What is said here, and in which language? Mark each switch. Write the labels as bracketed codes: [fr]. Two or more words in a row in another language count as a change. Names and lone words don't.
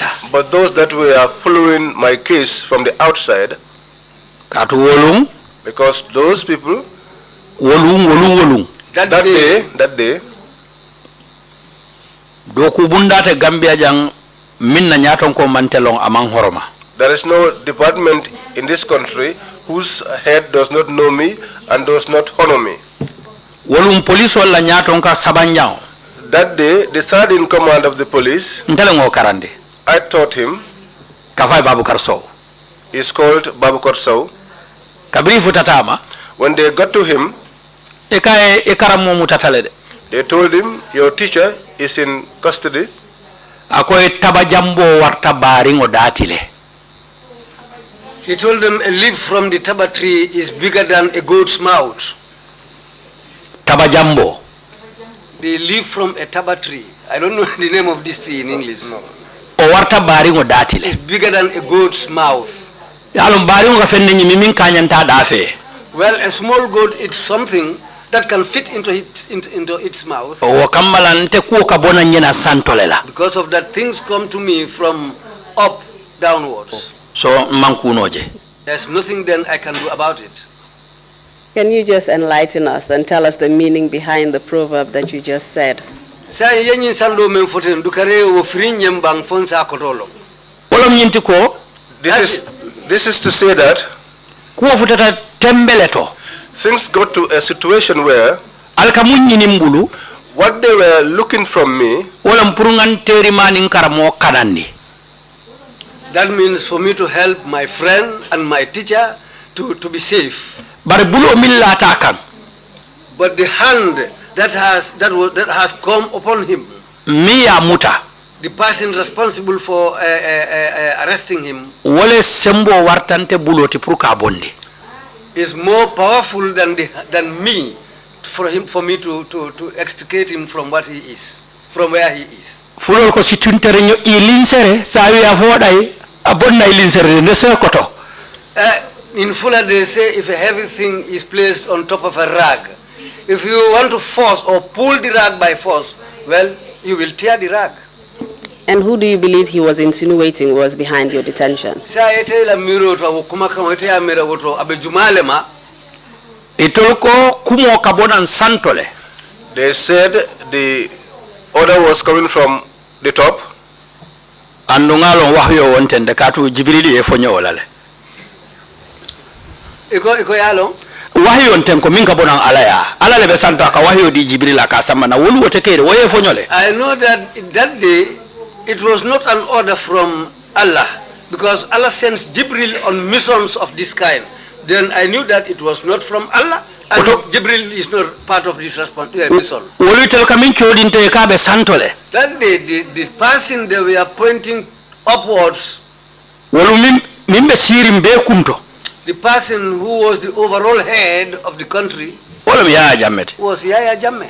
[en] But those that were following my case from the outside, [man] Katu wolung. [en] because those people, [man] Wolung. [en] that day, [man] Doku bundate Gambia jang minna nyaton ko mantelong amang horoma. [en] there is no department in this country whose head does not know me and does not honor me. [man] Wolung police wala nyaton ka sabanyao. [en] That day, the third in command of the police, [man] Ntelengo karande. [en] I taught him, [man] Kafai Babu Karso. [en] he's called Babukar Sow. [man] Kabri futatama. [en] When they got to him, [man] Ekaramu mutatalede. [en] they told him, your teacher is in custody. [man] Akoy tabajambo warta baringo datile. [en] He told them a leaf from the taba tree is bigger than a goat's mouth. [man] Tabajambo. [en] The leaf from a taba tree. I don't know the name of this tree in English. [man] O warta baringo datile. [en] It's bigger than a goat's mouth. [man] Yalom baringo kafenne nyimimin kanyanta dafe. [en] Well, a small goat is something that can fit into its mouth. [man] O kamala nte kuo kabona nyena santolela. [en] Because of that, things come to me from up downwards. [man] So mankunoje. [en] There's nothing then I can do about it. Can you just enlighten us and tell us the meaning behind the proverb that you just said? [man] Sa yenyin sando men foten dukare wo frinyem bang fonsa kotolo. Wolom nyinti ko [en] This is to say that [man] kuo futata tembeleto. [en] things got to a situation where [man] Alkamunyi nimbulu. [en] what they were looking from me, [man] Wolom purungan teri maning karamo kanandi. [en] That means for me to help my friend and my teacher to be safe. [man] Bare bulo milla takan. [en] But the hand that has come upon him, [man] Miya muta. [en] the person responsible for arresting him, [man] Wole sembo wartante buloti pruka bondi. [en] is more powerful than me for me to extricate him from what he is, from where he is. [ff] Fulol ko situntere nyo ilinsere sawi afodai abonna ilinsere ne se koto. [en] In Fula they say if a heavy thing is placed on top of a rag, if you want to force or pull the rag by force, well, you will tear the rag. And who do you believe he was insinuating was behind your detention? [man] Sa ete la miro to kuma kan ete amira woto abe jumale ma. Itolko kumo kabonan santole. [en] They said the order was coming from the top. [man] Andungalo wahyo wontende katu Jibrili efonyo olale. Iko yalo. Wahyo ntenko minka bonan alaya. Alale be santa ka wahyo di Jibril akasama na wulu wotekere waye efonyole. [en] I know that that day it was not an order from Allah, because Allah sends Jibril on missions of this kind. Then I knew that it was not from Allah, and Jibril is not part of this mission. That day, the person they were pointing upwards, the person who was the overall head of the country was Yaya Jammeh.